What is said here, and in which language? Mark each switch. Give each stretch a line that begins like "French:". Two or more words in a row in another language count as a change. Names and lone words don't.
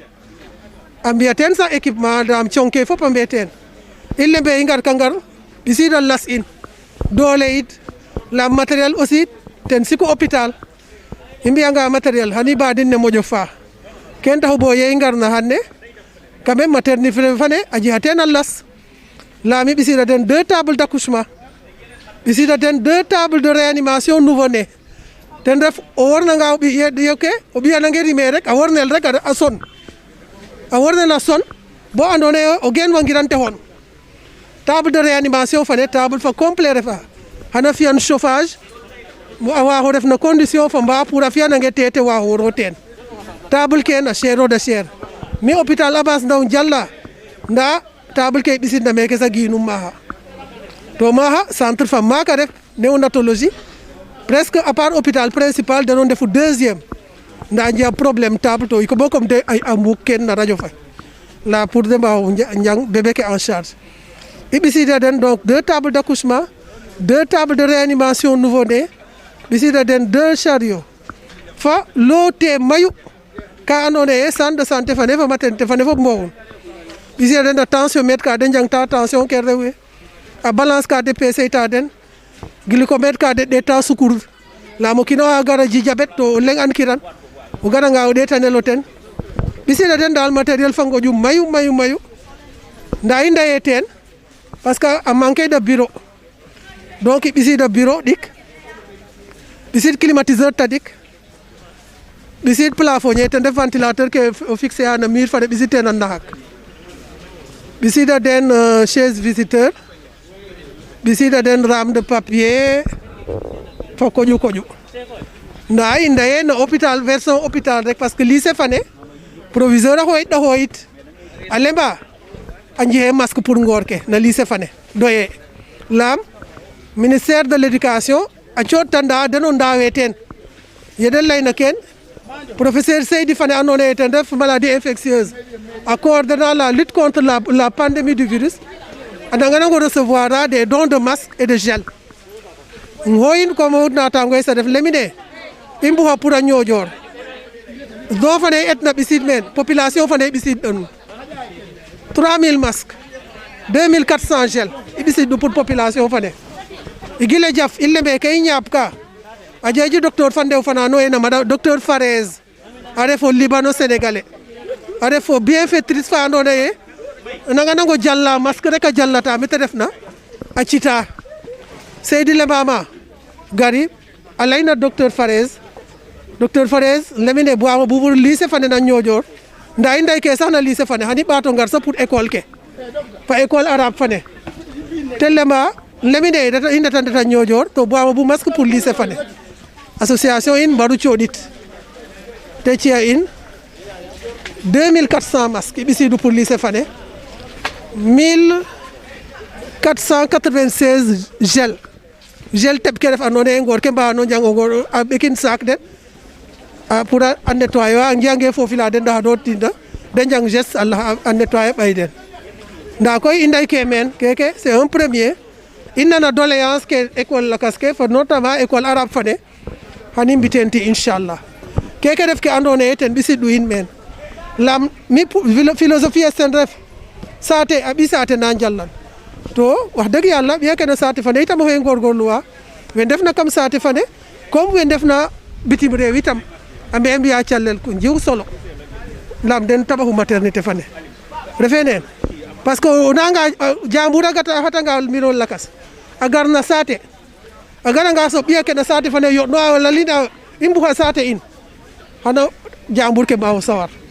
Serer: a mbiya teen sax équipement dam conke fop a mbiya teen i lembe i ngar ka ngar ɓisiida las in doole it la
French: matériel aussi
Serer: ten siku hôpital i mbiyanga matériel xani ɓaadin ne moƴo faax ken taxu bo ye i ngarna xane
French: quand même maternité
Serer: fane a jega teen a las laam i ɓisiida den 2
French: table d'accouchement
Serer: ɓisiida den 2
French: table de réanimation nouveau né
Serer: ten ref o wornanga o ɓiy yoke o ɓiyanange rime rek a wornel rek a son a wornel a son bo andoona yee o geen wangiran te xon
French: table de réanimation
Serer: fane table fa complet refa xana fi'an chauffage a waaxo ref no condition fa mba pour a fi'anange te waaxuro teen table kene a cher o da cher mi hôpital Abass Ndao jala nda table ke ɓisidna meke sa ginum maxa to maxa centre fam maka ref
French: néonatologie presque à part hôpital principal
Serer: deno ndefu deuxième nda njea problème table to iko bo comme de a mbuk ken na radio fa là pour de mbaw njang bébé ke
French: en charge
Serer: i ɓisida den
French: donc 2 tables d'accouchement 2 tables de réanimation nouveau-né
Serer: ɓisida den
French: 2 chariots
Serer: fa loote mayu ka andoona yee
French: centre de santé
Serer: fane fa maternité fane fop mboxun ɓisida den a tensiomètre ka de njangta tension ke rew we a balance ka de peser ta den glycomètre ka de ɗeeta sukur laam o kiin oxa gara ji diabète to o leŋ ankiran o garanga o ɗeetanel o ten ɓisida den daal matériel fa ngoƴum mayu ndaa i ndayee teen
French: parce que
Serer: a
French: manqué de bureau donc
Serer: i ɓisiida bureau ɗik ɓisid climatiseur tadik ɓisid plafonnier ten ref ventilateur ke o fixé a no mur fane ɓisid teen a naxak ɓisida den
French: chaise visiteur
Serer: ɓisida den
French: rame de papier
Serer: fo koƴu ndaa i ndayee no
French: hôpital version hôpital
Serer: rek
French: parce que lycée
Serer: fane proviseur a xooyit ɗa xooyit a lemba a njexee
French: masque pour
Serer: ngoor ke na lycée fane doyee laam
French: ministère de l'éducation
Serer: a cooɗtanda den o ndaawee teen ye den layna keen professeur Seydi fane andoona yee ten ref
French: maladie infectieuse
Serer: a
French: coordonnant la lutte contre la pandémie du virus
Serer: a nanganango recevoir a
French: des dons de masques et de gel
Serer: xooyin comme naataango ye sa def lemine i mbuxa pour a ñoojoor don fane etna ɓisiid meen population fane ɓisiid ɗanum
French: 3000 masques 2400 gel
Serer: i ɓisiid pour population fane i gile jaf i lembe ke i ñaap ka a jeji docteur fa ndew fana no ena mada docteur Farès a ref o
French: Libano sénégalais
Serer: a ref o bienfaitrice fa andoona yee nanga nango jalla masque rek a jallata mete refna a cita Seydi Lemama gari a layna docteur Farès lemine boama bubur lycée fane na Niodior nda i nday ke sax na lycée fane xani ɓaato ngar sa pour école ke fa
French: école arabe
Serer: fane te lema lemine i ndeta Niodior to boama bu
French: masque pour lycée
Serer: fane association in mbaru coɗit te ci'a in
French: 2400 masques
Serer: i ɓisiidu
French: pour lycée
Serer: fane
French: 1496 gel
Serer: teɓ ke ref andoona yee ngoor ke mbagano njang a ɓekin sac den pour a nettoyer a ngi'ange foofi la den ndax do tinda de njang geste a nettoyer ɓay den ndaa koy i nday ke meen keke
French: c'est un premier
Serer: i nana doléance ke école lakas ke fo
French: notamment école arabe
Serer: fane xan i mbiteen ti inchallah keke ref ke andoona yee ten ɓisiidu in meen lam mi philosophie es ten ref saate a ɓi saate na njalan to wax dëgg yàlla ɓiya ke no saate fane itam oxey ngorgorluwa we ndefna kam saate fane comme we ndefna bitim reew itam a mbe mbiya calel ku njiw solo lam den tabaxu maternité fane refe neen
French: parce que
Serer: o nanga jambur a gata a xatanga mbiro lakas a garna saate a garanga so ɓiya ke no saate fane yoɗno a lalina i mbuxa saate in xana jambur ke mbaaw sawar